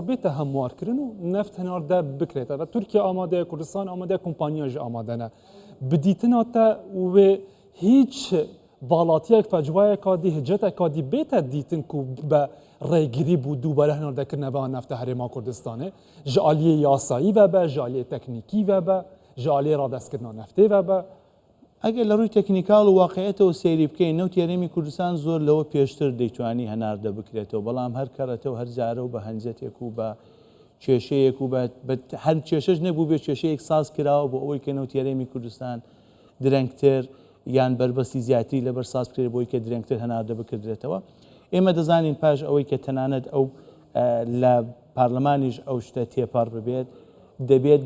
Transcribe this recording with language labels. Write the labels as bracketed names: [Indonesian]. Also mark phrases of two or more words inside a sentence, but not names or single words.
[Kurdish] بێتە هەموارکردن و نەفت هەناردە بکرێتەوە تورکیا ئامادەیە کوردستان ئامادەیە کۆمپانیاژ ئامادەنە بدیتناتە وێ هیچ باڵاتیەک فەجوایەکا دی هجەتێکا دی بێتە دیتن و بە ڕێگیری بوو دووبارە هەناردەکردنەوە نەفتە هەرێما کوردستانê ji aliyê yasayî vebe ji aliyê teknîkî vebe ji aliyê radestkirina neftê vebe [Central Kurdish] ئەگەر لە ڕووی تەکنیکاڵ و واقعێتەوە سەیری بکەین نەوتی هەرێمی کوردستان زۆر لەوە پێشتر دەیتوانی هەناردە بکرێتەوە بەڵام هەر کەڕێتەوە هەر جارە و بە هەنجەتێک و بە کێشەیەک و هەر کێشەش نەبوو بێت کێشەیەک ساز کراوە بۆ ئەوەی کە نەوتی هەرێمی کوردستان درەنگتر یان بربەستی زیاتری لەبەر ساز بکرێت بۆی کە درەنگتر هەناردە بکردرێتەوە ئێمە دەزانین پاش ئەوەی کە تەنانەت ئەو لە پارلەمانیش ئەو شتە تێپەڕ ببێت دەبێت